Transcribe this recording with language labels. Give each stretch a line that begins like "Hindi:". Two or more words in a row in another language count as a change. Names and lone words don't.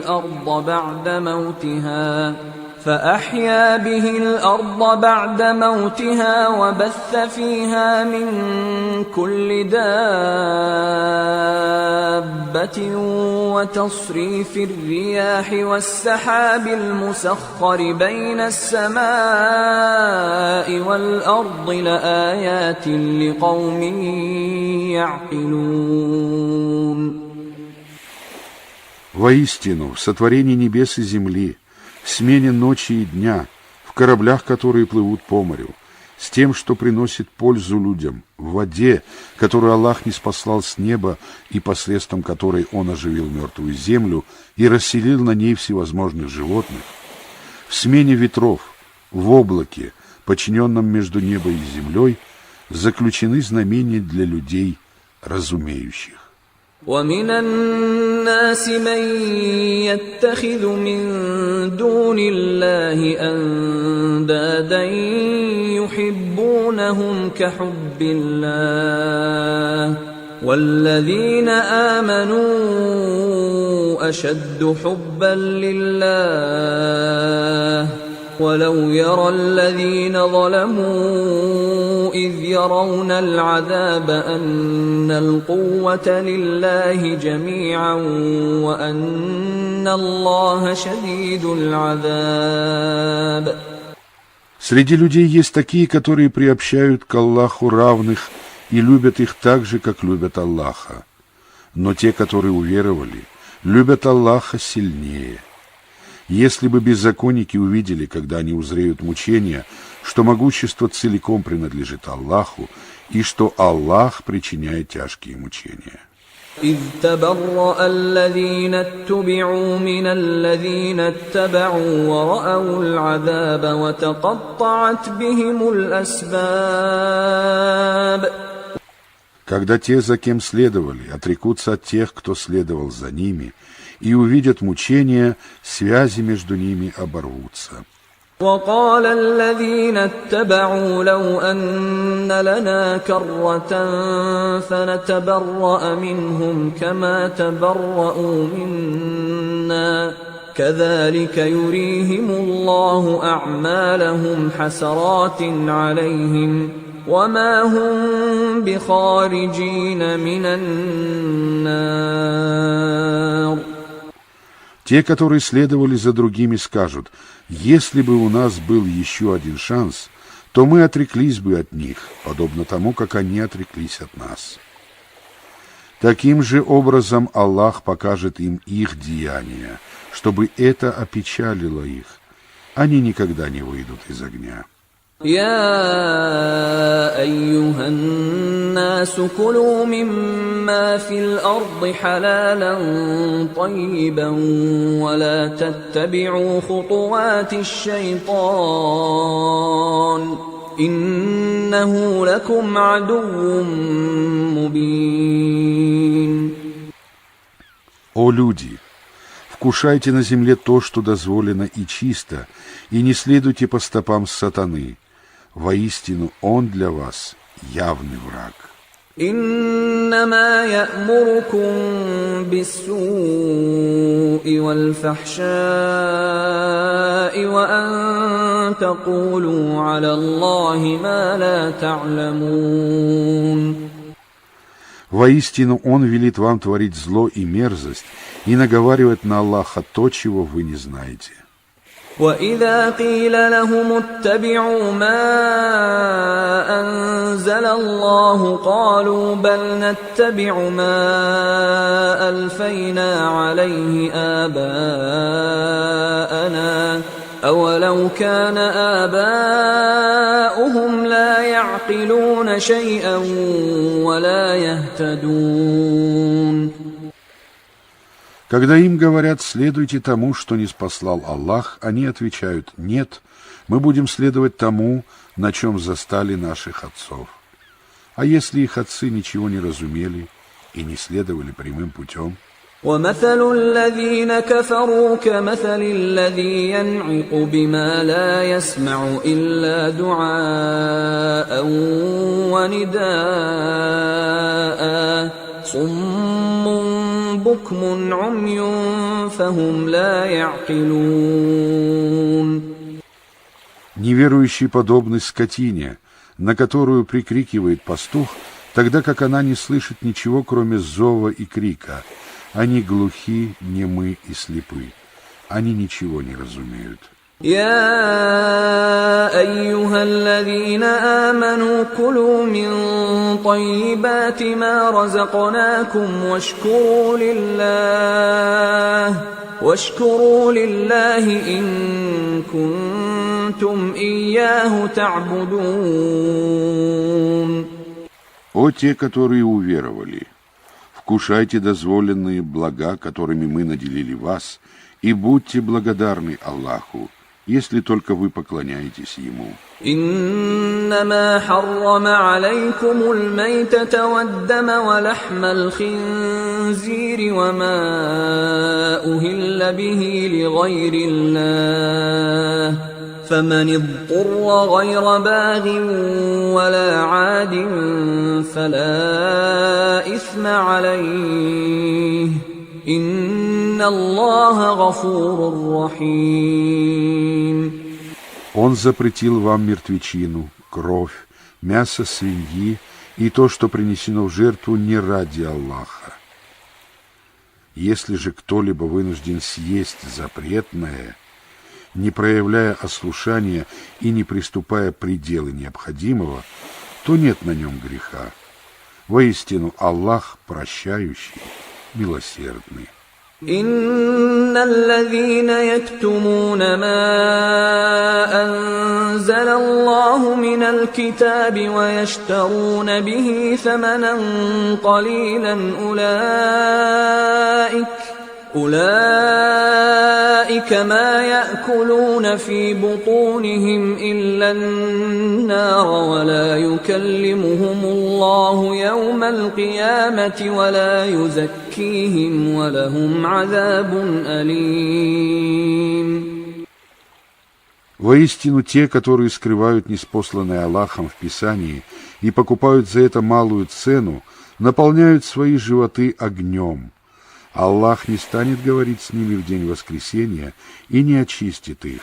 Arabic: الأرض بعد موتها وبث فيها من كل دابة وتصريف الرياح والسحاب المسخر بين السماء والأرض لآيات لقوم يعقلون.
Russian: Воистину, в сотворении небес и земли, в смене ночи и дня, в кораблях, которые плывут по морю, с тем, что приносит пользу людям, в воде, которую Аллах ниспослал с неба и посредством которой Он оживил мертвую землю и расселил на ней всевозможных животных, в смене ветров, в облаке, подчиненном между небом и землей, заключены знамения для людей, разумеющих.
Arabic: ومن الناس من يتخذ من دون الله أندادا يحبونهم كحب الله والذين آمنوا أشد حبا لله ولو يرى الذين ظلموا إذ يرون العذاب أن القوة لله جميعا وأن الله شديد العذاب.
Russian: Среди людей есть такие, которые приобщают к Аллаху равных и любят их так же, как любят Аллаха. Но те, которые уверовали, любят Аллаха сильнее. Если бы беззаконники увидели, когда они узреют мучения, что могущество целиком принадлежит Аллаху и что Аллах причиняет тяжкие мучения.
Arabic: إذ تبرأ الذين اتبعوا من الذين اتبعوا ورأوا العذاب وتقطعت بهم الأسباب.
Russian: Когда те, за кем следовали, отрекутся от тех, кто следовал за ними, и увидят мучения, связи между ними оборвутся.
Arabic: وقال الذين اتبعوا لو أن لنا كرة فنتبرأ منهم كما تبرأوا منا كذلك يريهم الله أعمالهم حسرات عليهم وما هم بخارجين من النار.
Russian: Те, которые следовали за другими, скажут: если бы у нас был еще один шанс, то мы отреклись бы от них, подобно тому, как они отреклись от нас. Таким же образом Аллах покажет им их деяния, чтобы это опечалило их. Они никогда не выйдут из огня.
Arabic: يا أيها الناس كلوا مما في الأرض حلالا طيبا ولا تتبعوا خطوات الشيطان إنه لكم عدو مبين.
Russian: О люди! Вкушайте на земле то, что дозволено и чисто, и не следуйте по стопам сатаны. Воистину, он для вас явный враг.
Arabic: إنما يأمركم بالسوء والفحشاء وأن تقولوا على الله ما لا تعلمون.
Russian: Воистину, он велит вам творить зло и мерзость и наговаривать на Аллаха то, чего вы не знаете.
Arabic: وَإِذَا قِيلَ لَهُمُ اتَّبِعُوا مَا أَنزَلَ اللَّهُ قَالُوا بَلْ نَتَّبِعُ مَا أَلْفَيْنَا عَلَيْهِ آبَاءَنَا أَوَلَوْ كَانَ آبَاؤُهُمْ لَا يَعْقِلُونَ شَيْئًا وَلَا يَهْتَدُونَ.
Russian: Когда им говорят «следуйте тому, что ниспослал Аллах», они отвечают «нет, мы будем следовать тому, на чем застали наших отцов». А если их отцы ничего не разумели и не следовали прямым путем?
Arabic: وَمَثَلُ الَّذِينَ كَفَرُوا كَمَثَلِ الَّذِي يَنْعِقُ بِمَا لَا يَسْمَعُ إِلَّا دُعَاءً وَنِدَاءً صُمٌّ بُكْمٌ عُمْيٌ فَهُمْ لَا يَعْقِلُونَ.
Russian: Неверующий подобный скотине, на которую прикрикивает пастух, тогда как она не слышит ничего, кроме зова и крика. Они глухи, немы и слепы. Они ничего не разумеют.
Arabic: يا أيها الذين آمنوا كلوا من طيبات ما رزقناكم واشكروا لله إن كنتم إياه تعبدون.
Russian: О те, которые уверовали! Вкушайте дозволенные блага, которыми мы наделили вас, и будьте благодарны Аллаху, если только вы поклоняетесь Ему.
Arabic: إنما حرم عليكم الميتة والدم ولحم الخنزير وما أهل به لغير الله فمن اضطر غير باغ ولا عاد فلا إثم عليه إن الله غفور رحيم.
Russian: Он запретил вам мертвечину, кровь, мясо свиньи и то, что принесено в жертву не ради Аллаха. Если же кто-либо вынужден съесть запретное, не проявляя ослушания и не приступая пределы необходимого, то нет на нем греха. Воистину, Аллах прощающий, милосердный.
Arabic: إن الذين يكتمون ما أنزل الله من الكتاب ويشترون به ثمنا قليلا أولئك ما يأكلون في بطونهم إلا النار ولا يكلمهم الله يوم القيامة ولا يزكيهم ولهم عذاب أليم.
Russian: Воистину, те, которые скрывают ниспосланное Аллахом в Писании и покупают за это малую цену, наполняют свои животы огнем. Аллах не станет говорить с ними в день воскресения и не очистит их.